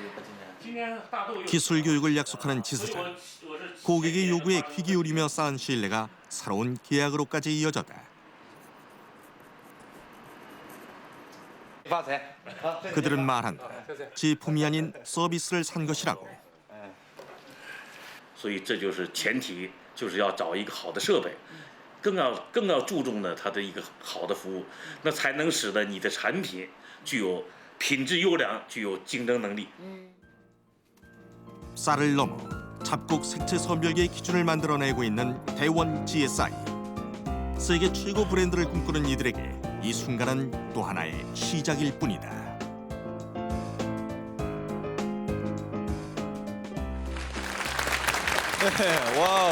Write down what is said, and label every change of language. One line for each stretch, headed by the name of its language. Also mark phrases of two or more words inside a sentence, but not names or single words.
Korean: 기술 교육을 약속하는 지사장. 고객의 요구에 귀 기울이며 쌓은 신뢰가 새로운 계약으로까지 이어졌다. 그들은 말한다. 제품이 아닌 서비스를 산 것이라고.
Chinese: 所以这就是前提，就是要找一个好的设备，更要注重呢它的一个好的服务，那才能使得你的产品具有品质优良，具有竞争能力。
Korean: 쌀을 넘어 잡곡 색채 선별계의 기준을 만들어내고 있는 대원 GSI. 세계 최고 브랜드를 꿈꾸는 이들에게 이 순간은 또 하나의 시작일 뿐이다. 네, 와우.